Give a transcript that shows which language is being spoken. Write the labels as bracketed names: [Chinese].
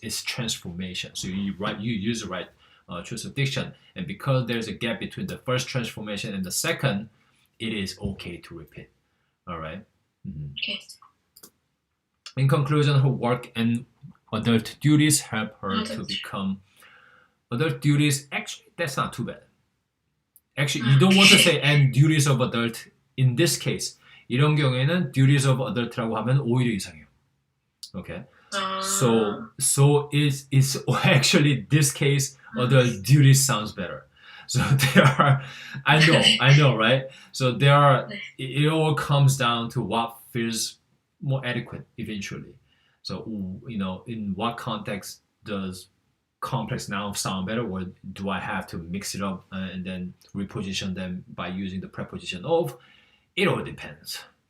[English] It's transformation. So you use the right choice of diction, and because there's a gap between the first transformation and the second, it is okay to repeat. All right. Okay. In conclusion, her work and adult duties help her to become adult duties. Actually, that's not too bad. Actually, you don't want to say and duties of adult in this case. [Korean] 이런 경우에는 [English] duties of adult [Korean] 라고 하면 오히려 이상해요. [English] Okay. So it's actually this case adult duties sounds better. So there are, I know, right? So there are. It all comes down to what feels more adequate eventually. So in what context does complex nouns sound better, or do I have to mix it up and then reposition them by using the preposition of? It all depends.